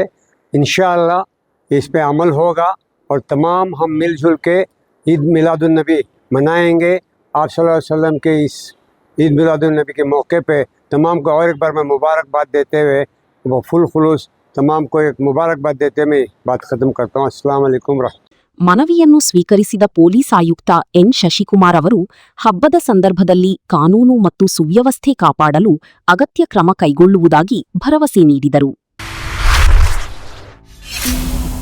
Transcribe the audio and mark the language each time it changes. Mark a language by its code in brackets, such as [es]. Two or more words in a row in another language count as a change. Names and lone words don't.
[ar] إن شاء الله [ur] اس پہ عمل ہوگا اور تمام ہم مل جل کے عید میلاد النبی منائیں گے. آپ [ar] صلى الله عليه وسلم [ur] کے اس عید میلاد النبی کے موقعے پہ تمام کو اور ایک بار میں مبارکباد دیتے ہوئے وہ فل خلوص تمام کو ایک مبارکباد دیتے میں بات ختم کرتا ہوں. [ar] السلام عليكم. [kn] ಮನವಿಯನ್ನು ಸ್ವೀಕರಿಸಿದ ಪೊಲೀಸ್ ಆಯುಕ್ತ ಎನ್ ಶಶಿಕುಮಾರ್ ಅವರು ಹಬ್ಬದ ಸಂದರ್ಭದಲ್ಲಿ ಕಾನೂನು ಮತ್ತು ಸುವ್ಯವಸ್ಥೆ ಕಾಪಾಡಲು ಅಗತ್ಯ ಕ್ರಮ ಕೈಗೊಳ್ಳುವುದಾಗಿ ಭರವಸೆ ನೀಡಿದರು.